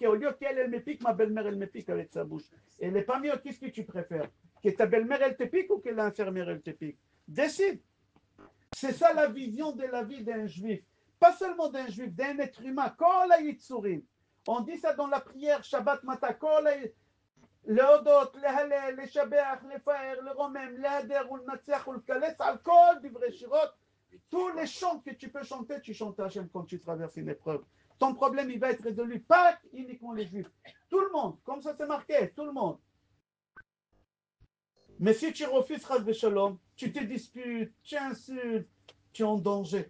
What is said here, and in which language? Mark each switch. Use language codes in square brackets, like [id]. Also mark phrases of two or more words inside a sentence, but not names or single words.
[fr] Au lieu qu'elle me pique, ma belle-mère, elle me pique avec sa bouche. Elle n'est pas mieux, qu'est-ce que tu préfères? Que ta belle-mère, elle te pique ou que l'infirmière, elle te pique? Décide. C'est ça la vision de la vie d'un juif. Pas seulement d'un juif, d'un être humain. On dit ça dans la prière Shabbat Mata. [he] להודות, להלל, לשבח, לפאר, לרומם, להדר ולנצח ולקלס על כל דברי שירות. [fr] Tous les chants que tu peux chanter, tu chantes à Hachem quand tu traverses une épreuve. Ton problème, il va être résolu. Pas uniquement les juifs. Tout le monde. Comme ça, c'est marqué. Tout le monde. Mais si tu refuses [he] חס ושלום, [fr] tu te disputes, tu insultes, tu es en danger.